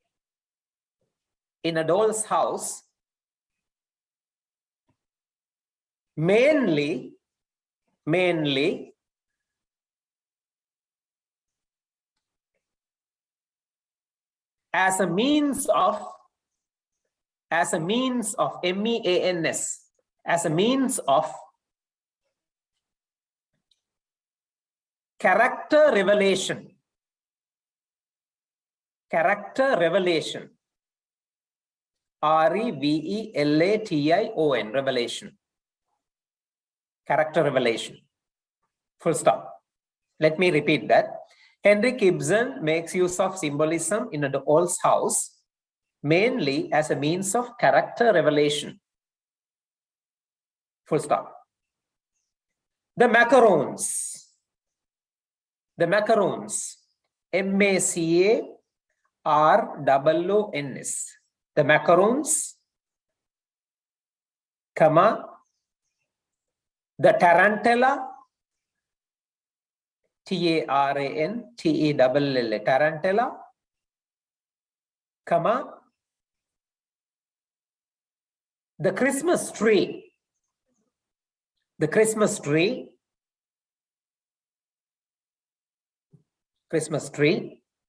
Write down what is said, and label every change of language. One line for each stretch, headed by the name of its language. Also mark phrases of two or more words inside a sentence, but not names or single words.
English: In a doll's house, mainly as a means of MEANS, as a means of character revelation, R-E-V-E-L-A-T-I-O-N, revelation. Character revelation. Full stop. Let me repeat that. Henrik Ibsen makes use of symbolism in a doll's house, mainly as a means of character revelation. Full stop. The macarons. M-A-C-A-R-O-O-N-S. The macarons, comma, the tarantella, T-A-R-A-N-T-E-L-L-A, tarantella, comma, the Christmas tree, Christmas tree.